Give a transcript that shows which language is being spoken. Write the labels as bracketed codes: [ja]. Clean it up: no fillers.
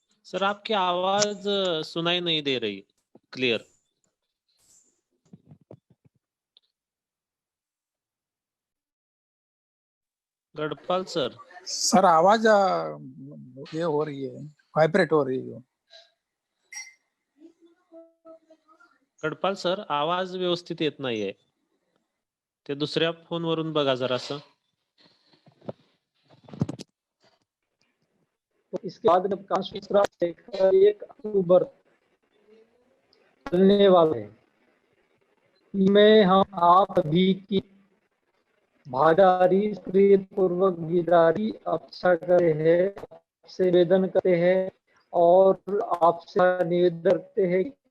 [hi] Sir आपकी आवाज सुनाई नहीं दे रही क्लियर। गढ़पाल सर। सर आवाज ये हो रही है, वाइब्रेट हो रही है। [mr] गढ़पाल सर आवाज व्यवस्थित येत नाहीये, ते दुसऱ्या फोनवरून बघा जरासं। [hi] तो इसके बाद जब कांस्टिट्यूशन देखकर 1 अक्टूबर चलने वाले हैं, में हम आप भी की भागीदारी सक्रिय पूर्वक भागीदारी अपेक्षा करते हैं, आपसे निवेदन करते हैं और आपसे निवेदन करते हैं